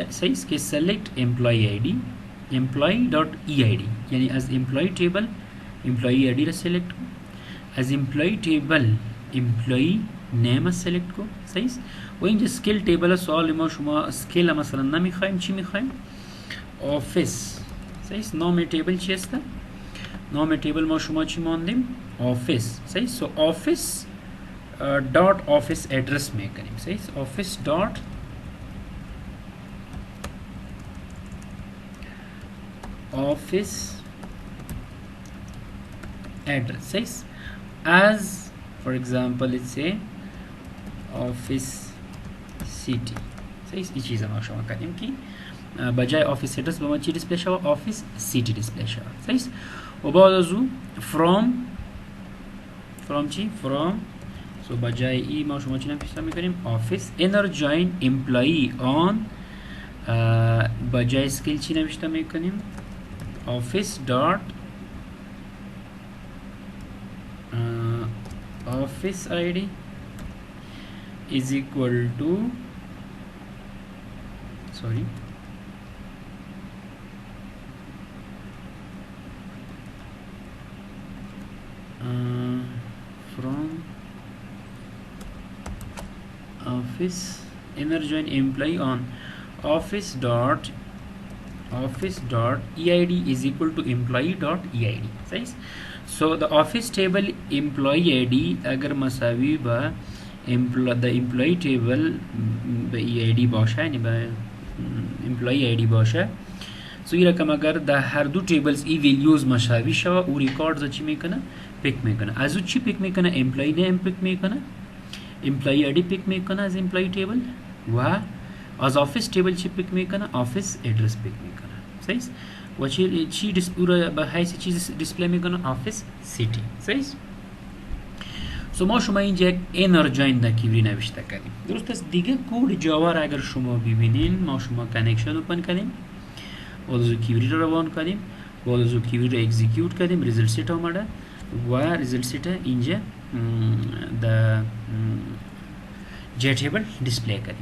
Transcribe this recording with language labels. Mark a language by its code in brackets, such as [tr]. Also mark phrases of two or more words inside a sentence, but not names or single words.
[fa] صحیح. که [en] select employee id employee dot eid [fa] یعنی از [en] employee table employee id [fa] را select کو، از [en] employee table employee name [fa] select کو. صحیح. و اینجا [en] skill table [fa] سوال ما شما skill مثلا نمیخوایم چی میخوایم؟ office. صحیح. نام table چی است؟ نام table ما شما چی ماندیم؟ office. صحیح. سو [en] office dot office address [fa] میکنیم. صحیح. [en] office dot office address. [fa] صحیح. [en] as for example let's say office city. [fa] صحیح. این چیز ما شما کردیم که بجای [en] office address [fa] به ما چی دیسپلی شود؟ [en] office city [fa] دیسپلی شود. صحیح. و بعد از او from چی؟ [en] from so [fa] بجای ای ما شما چی نمیشه میکنیم؟ [en] office inner join employee on [fa] بجای skill چی نوشته میکنیم؟ [en] office dot office id is equal to sorry from office inner join employee on office dot eid is equal to employee dot eid. [fa] صحیح. [en] so the office table employee id [fa] اگر مساوی با [en] the employee table [fa] به eid باشه یعنی با [en] employee id [fa] باشه so این رقم اگر در هر دو tables ای values مساوی شوه او records چی میکنه؟ پیک میکنه. از او چی پیک میکنه؟ [en] employee name [fa] پیک میکنه، [en] employee id [fa] پیک میکنه از [en] employee table [fa] و از [en] office table [fa] چی پیک میکنه؟ [en] office address [fa] پیک میکنه. صحیح. و چی پورا به حیث چیز دیسپلی میکنه؟ [en] office city. [fa] صحیح. سو ما شما اینجا یک inner join در کیوری نوشته کردیم. درست است. دیگه کد جاوا را اگر شما ببینین ما شما [en] connection open [fa] کردیم بعد از کیوری را روان کردیم بعد از کیوری را اکزیکیوت کردیم [en] result set [fa] آمده و [en] result set [fa] اینجا جه تیبل دیسپلی کنیم.